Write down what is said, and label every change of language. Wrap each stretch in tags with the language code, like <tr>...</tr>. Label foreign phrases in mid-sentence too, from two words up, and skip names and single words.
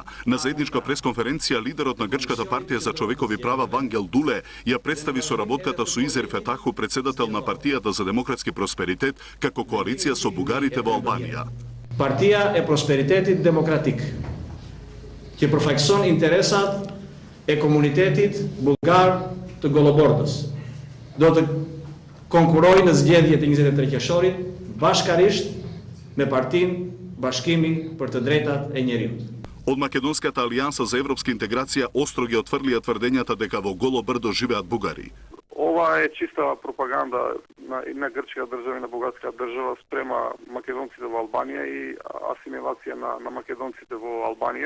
<mk>На заедничка пресконференција лидерот на Грчката партија за човекови права Вангел Дуле ја представи соработката со Изер Фетаху, председател на партијата за демократски просперитет, како коалиција со бугарите во Албанија.</mk> <sq>Partia e prosperitetit demokratik. Që përfaqëson interesat e komunitetit bullgar të Golobordës. Do të konkurojë në zgjedhjet e 23 qershorit bashkarisht me partinë Bashkimi për të drejtat e njerëzit.</sq> <mk>Од Македонската алијанса за европска интеграција остро ги отврлија тврдењата дека во Голо Брдо живеат бугари. Ова е чиста пропаганда на грчка држава и на бугарска држава спрема македонците во Албанија и асимилација на македонците во Албанија.</mk>